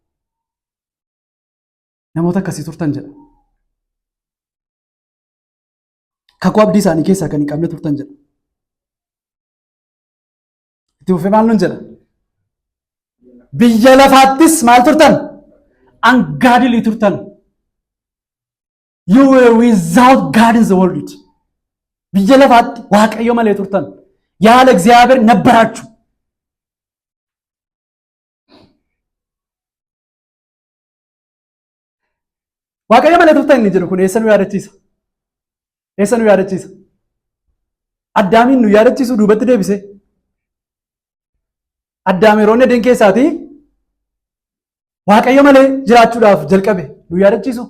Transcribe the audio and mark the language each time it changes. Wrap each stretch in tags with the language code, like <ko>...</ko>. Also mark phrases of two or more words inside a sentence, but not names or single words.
<om>Namoota akkasii turtan jedha. Kakuu abdii isaanii keessaa kan hin qabne turtan jedha. Itti fufee maal nuun jedha? Biyya lafaattis maal turtan? Ungodly turtan.</om> <en>You were without God in the world.</en> <om>Biyya lafaatti Waaqayyo malee turtan.</om> <am>ያለ እግዚአብሔር ነበራችሁ።</am> <om>Waaqayyo malee turtan inni jedhu kun eessa nu yaadachiisa? Eessa nu yaadachiisa? Addaamiin nu yaadachiisu duubatti deebise. Addaam yeroo inni adeem keessaatii Waaqayyo malee jiraachuudhaaf jalqabe nu yaadachiisu.</om>